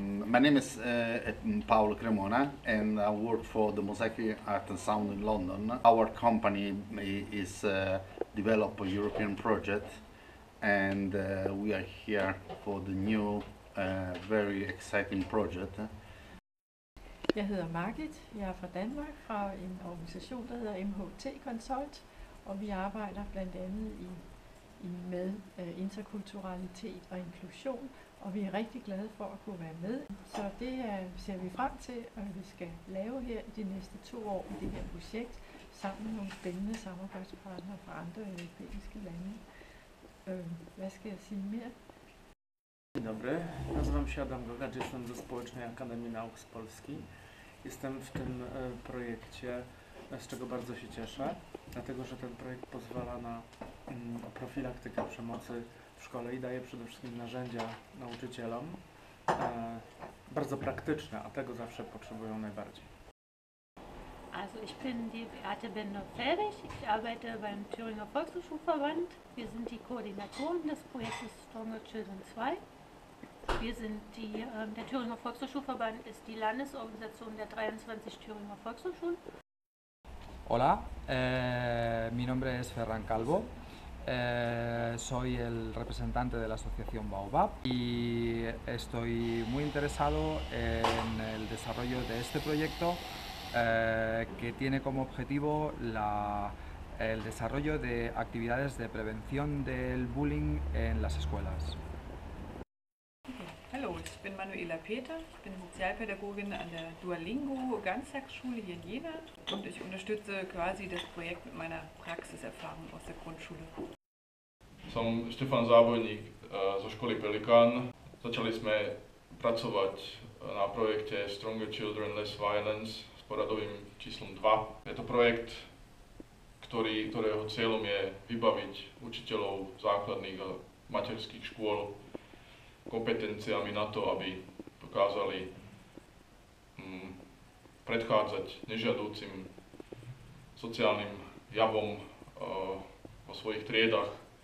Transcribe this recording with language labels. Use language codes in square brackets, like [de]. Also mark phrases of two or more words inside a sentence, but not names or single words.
[en] My name is Paolo Cremona, and I work for the Mosaic Art and Sound in London. Our company is develop a European project, and we are here for the new, very exciting project. [da] Jeg hedder Margit, jeg er fra Danmark, fra en organisation, der hedder MHT Consult, og vi arbejder blandt andet med interkulturalitet og inklusion, og vi er rigtig glade for at kunne være med. Så det ser vi frem til, at vi skal lave her i de næste 2 år i det her projekt, sammen med nogle spændende samarbejdspartnere fra andre europæiske lande. Hvad skal jeg sige mere? [pl] Dzień dobry, nazywam się Adam Gogacz, jestem ze Społecznej Akademii Nauk z Polski. Jestem w tym projekcie, z czego bardzo się cieszę, dlatego że ten projekt pozwala na profilaktykę przemocy w szkole i daje przede wszystkim narzędzia nauczycielom, bardzo praktyczne, a tego zawsze potrzebują najbardziej. [de] Also ich bin die Beate Bender-Feldig, ich arbeite beim Thüringer Volkshochschulverband. Wir sind die Koordinatoren des Projektes Stronger Children 2. Der Thüringer Volkshochschulverband ist die Landesorganisation der 23 Thüringer Volkshochschulen. [es] Hola, mi nombre es Ferran Calvo, soy el representante de la asociación Baobab y estoy muy interesado en el desarrollo de este proyecto que tiene como objetivo el desarrollo de actividades de prevención del bullying en las escuelas. [de] Hallo, ich bin Manuela Peter, ich bin Sozialpädagogin an der Duolingo Ganztagsschule hier in Jena und ich unterstütze quasi das Projekt mit meiner Praxiserfahrung aus der Grundschule. [sk] Som Štefan Zábojník zo školy Pelikán. Začali sme pracovať na projekte Stronger Children, Less Violence s poradovým číslom 2. Je to projekt, ktorého cieľom je vybaviť učiteľov základných a materských škôl kompetenciami na to, aby dokázali predchádzať nežiadúcim sociálnym javom vo svojich triedách.